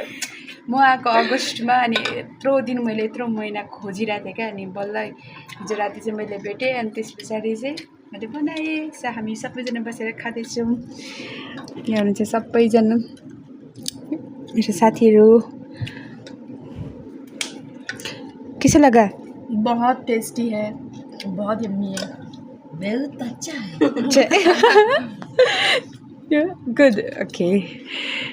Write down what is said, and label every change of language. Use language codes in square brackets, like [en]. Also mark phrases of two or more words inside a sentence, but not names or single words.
[ne] म आएको अगस्टमा, अनि यत्रो दिन मैले यत्रो महिना खोजिरहेको थिएँ क्या। अनि बल्ल हिजो राति चाहिँ मैले भेटेँ, अनि त्यस पछाडि चाहिँ मैले बनाएँ। हामी सबैजना बसेर खाँदैछौँ। यहाँ हुनुहुन्छ सबैजना मेरो साथीहरू। [hi] कैसा लगा? बहुत टेस्टी है, बहुत यम्मी है, बहुत अच्छा है। [en] Good. Okay.